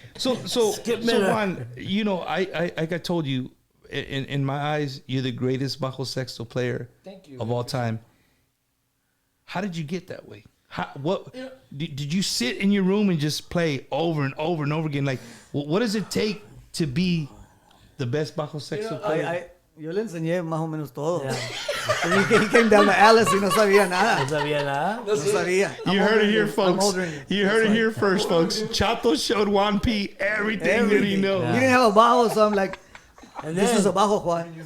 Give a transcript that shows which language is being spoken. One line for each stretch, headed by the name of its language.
English: So Juan, like I told you, in my eyes, you're the greatest bajo sexto player of all time. How did you get that way? Did you sit in your room and just play over and over and over again? Like, what does it take to be the best bajo sexto player?
Spanish: Yo le enseñé más o menos todo.
English: Yeah. He came down to Alice
Spanish: y no sabía nada. No sabía nada. No sabía.
English: You heard it here, folks. You heard it here first, folks. Chato showed Juan P everything that he knows. He didn't have a bajo, so I'm like, this is a bajo, Juan.